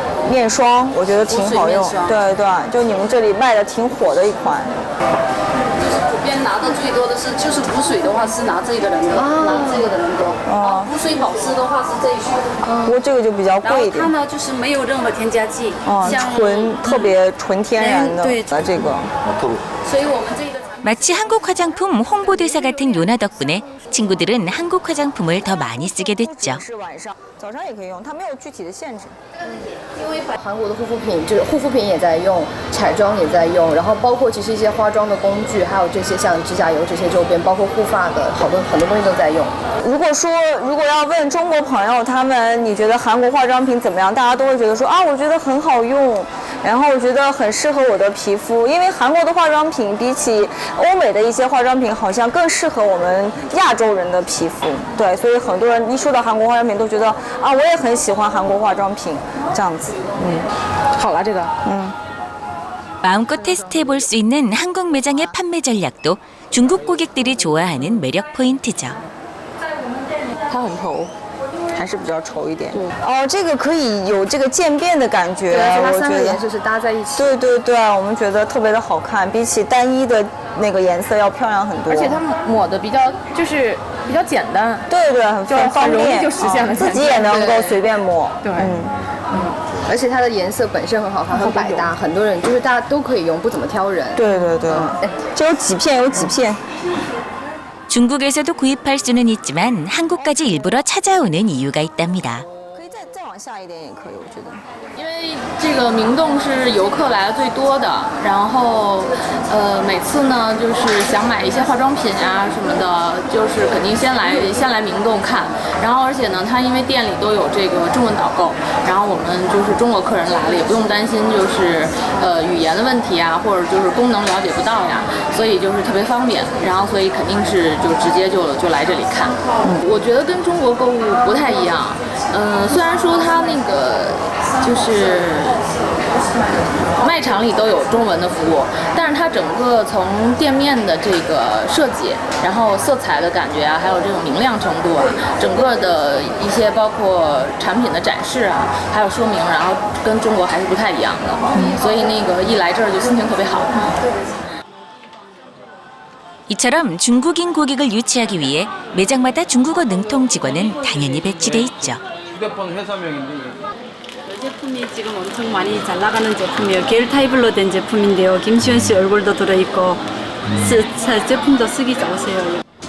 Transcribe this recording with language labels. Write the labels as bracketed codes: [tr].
[zh] 面霜，我觉得挺好用。对对，就你们这里卖的挺火的一款。普遍拿的最多的就是补水的话是拿这个人的，拿这个的人多。哦。补水保湿的话是这一款。不过这个就比较贵一点。然后它呢就是没有任何添加剂。特别纯天然的。对，这个。所以我们这个。 [ko] 마치 한국 화장품 홍보대사 같은 요나 덕분에 친구들은 한국 화장품을 더 많이 쓰게 됐죠. [zh] 早上也可以用，它没有具体的限制。因为韩国的护肤品，就是护肤品也在用，彩妆也在用，然后包括其实一些化妆的工具，还有这些像指甲油这些周边，包括护发的很多东西都在用。如果要问中国朋友他们，你觉得韩国化妆品怎么样？大家都会觉得说啊，我觉得很好用，然后我觉得很适合我的皮肤，因为韩国的化妆品比起欧美的一些化妆品，好像更适合我们亚洲人的皮肤。对，所以很多人一说到韩国化妆品，都觉得啊，我也很喜欢韩国化妆品，这样子。好了，这个。 [ko] 마음껏 테스트해볼 수 있는 한국 매장의 판매 전략도 중국 고객들이 좋아하는 매력 포인트죠. [zh] 它很稠，还是比较稠一点。哦，这个可以有这个渐变的感觉，我觉得颜色是搭在一起。对对对，我们觉得特别的好看，比起单一的那个颜色要漂亮很多。而且它抹的比较简单。对对，很方便，容易就实现了。自己也能够随便抹。对，而且它的颜色本身很好看，很百搭，很多人就是大家都可以用，不怎么挑人。对对对，就有几片。 [ko] 중국에서도 구입할 수는 있지만 한국까지 일부러 찾아오는 이유가 있답니다. [zh] 再往下一点也可以，我觉得。因为这个明洞是游客来的最多的，然后每次呢就是想买一些化妆品啊什么的，就是肯定先来明洞看。然后而且呢，它因为店里都有这个中文导购，然后我们就是中国客人来了也不用担心就是语言的问题啊，或者就是功能了解不到呀，所以就是特别方便。然后所以肯定是就直接就来这里看。我觉得跟中国购物不太一样。虽然说它那个就是卖场里都有中文的服务，但是它整个从店面的这个设计，然后色彩的感觉啊，还有这种明亮程度啊，整个的一些包括产品的展示啊，还有说明，然后跟中国还是不太一样的，所以那个一来这儿就心情特别好。 [ko] 이처럼 중국인 고객을 유치하기 위해 매장마다 중국어 능통 직원은 당연히 배치돼 있죠. 휴대폰 회사명인데. 이 제품이 지금 엄청 많이 잘 나가는 제품이에요. 겔 타입으로 된 제품인데요. 김시현 씨 얼굴도 들어있고 제품도 쓰기 좋으세요.